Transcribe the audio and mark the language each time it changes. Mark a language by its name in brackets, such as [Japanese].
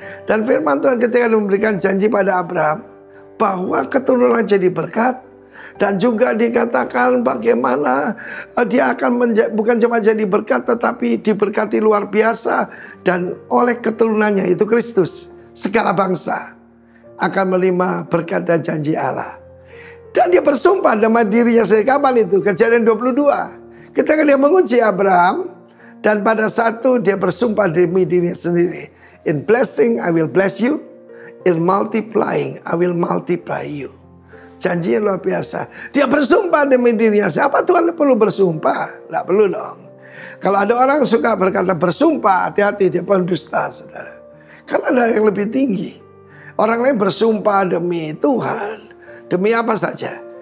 [Indonesian] Dan firman Tuhan ketika memberikan janji pada Abraham bahwa keturunan jadi berkat, dan juga dikatakan bagaimana dia akan bukan cuma jadi berkat tetapi diberkati luar biasa, dan oleh keturunannya itu Kristus segala bangsa akan menerima berkat dan janji Allah. Dan dia bersumpah dengan dirinya sendiri. Kapan itu? Kejadian 22. Ketika dia menguji Abraham, dan pada saat itu dia bersumpah demi dirinya sendiri. [English] In blessing I will bless you. In multiplying I will multiply you. [Indonesian] Janjinya luar biasa. Dia bersumpah demi dirinya. Siapa Tuhan perlu bersumpah? Tidak perlu dong. Kalau ada orang suka berkata bersumpah, hati-hati, dia pendusta, saudara. Karena ada yang lebih tinggi. Orang lain bersumpah demi Tuhan, demi apa saja.